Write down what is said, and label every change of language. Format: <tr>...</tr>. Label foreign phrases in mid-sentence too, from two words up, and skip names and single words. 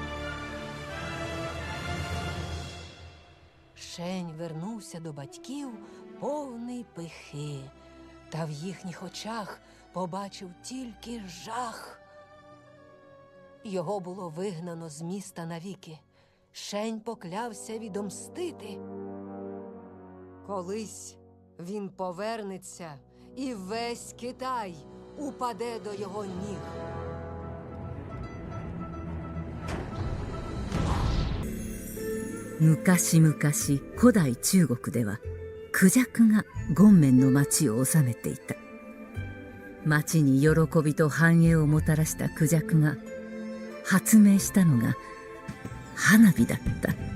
<uk>Шень вернувся до батьків повний пихи, та в їхніх очах побачив тільки жах. Його було вигнано з міста навіки. Шень поклявся відомстити. Колись він повернеться, і весь Китай упаде до його ніг.</uk> <ja>昔々古代中国ではクジャクが権面の町を治めていた。町に喜びと繁栄をもたらしたクジャクが発明したのが花火だった。</ja>